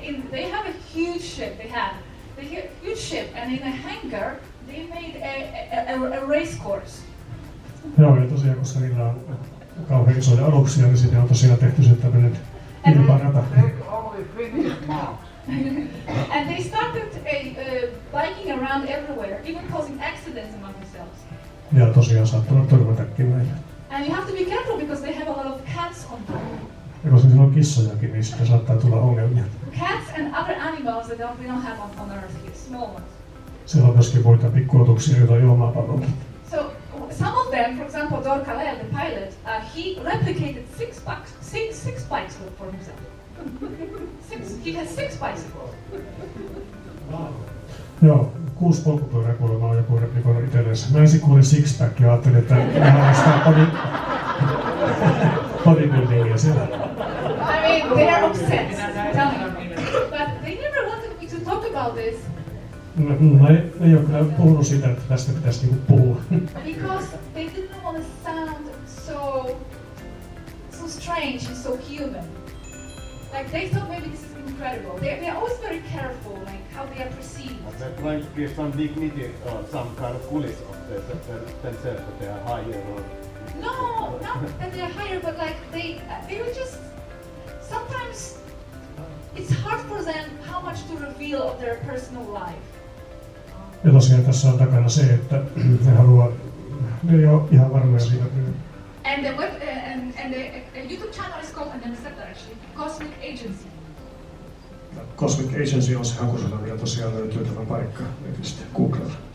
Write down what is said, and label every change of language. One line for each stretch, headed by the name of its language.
English: They have a huge ship. They had a huge ship, and in a hangar they made a race course.
Finnish: Joo, ja tosiaan, koska niillä on kauhean isoja aluksia, niin sinne on tosiaan tehty se tämmöinen kilparata.
English: And they started biking around everywhere, even causing accidents among themselves.
Finnish: Ja tosiaan saattavat törmätäkin näitä.
English: And you have to be careful because they have a lot of cats on board.
Finnish: Ja koska siinä on kissojakin, niin sitten saattaa tulla ongelmia.
English: Cats and other animals that we don't have on Earth here, small ones.
Finnish: Siellä on myöskin muita pikkuotuksia, joita ei ole maapallolla.
English: So some of them, for example, Dorkalel, the pilot, he replicated six bikes for himself. He has 6 bicycles.
Finnish: Joo, 6 polkupyörää kuulemma on joku replikoinut itsellensä. Mä ensin kuulin six-pack ja ajattelin, että nehän ostaa bodybuildingia siellä.
English: I mean, they are obsessed, tell me. But they never wanted me to talk about this.
Finnish: Mä ei ole kyllä puhunut siitä, että tästä pitäisi niinku puhua.
English: Because they didn't want to sound so strange and so human. Like they thought maybe this is incredible. They're always very careful, like how they are perceived. They're trying to give some dignity or some kind of coolness of themselves, that they are higher or... No, not that they're higher, but like they were just, sometimes it's hard for them how much to reveal of their personal life.
Finnish: Ja tosiaan tässä on takana se, että ne ei ole ihan varmoja siitä.
English: And the web and the YouTube channel is called, and then the sector actually, Cosmic Agency.
Finnish: Cosmic Agency on se hakusana, ja tosiaan löytyy tämä paikka netistä Googlella.